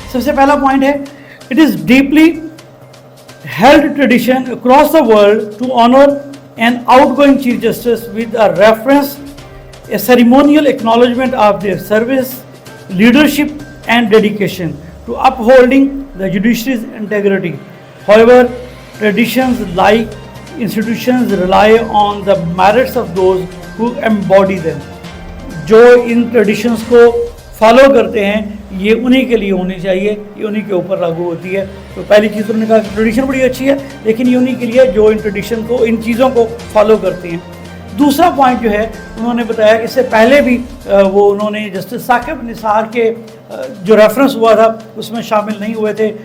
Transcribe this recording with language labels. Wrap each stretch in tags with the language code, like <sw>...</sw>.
<en>सबसे पहला पॉइंट है, it is deeply held tradition across the world to honour an outgoing chief justice with a reference a ceremonial acknowledgement of their service, leadership and dedication to upholding the judiciary's integrity. However, traditions like institutions rely on the merits of those who embody them.</en> <hi>जो इन traditions को follow करते हैं ये उन्हीं के लिए होनी चाहिए, ये उन्हीं के ऊपर लागू होती है। तो पहली चीज़ उन्होंने कहा ट्रेडिशन बड़ी अच्छी है, लेकिन ये उन्हीं के लिए जो इन ट्रेडिशन को, इन चीज़ों को फॉलो करते हैं। दूसरा पॉइंट जो है उन्होंने बताया, इससे पहले भी वो उन्होंने जस्टिस साकिब निसार के जो रेफरेंस हुआ था उसमें शामिल नहीं हुए थे।</hi>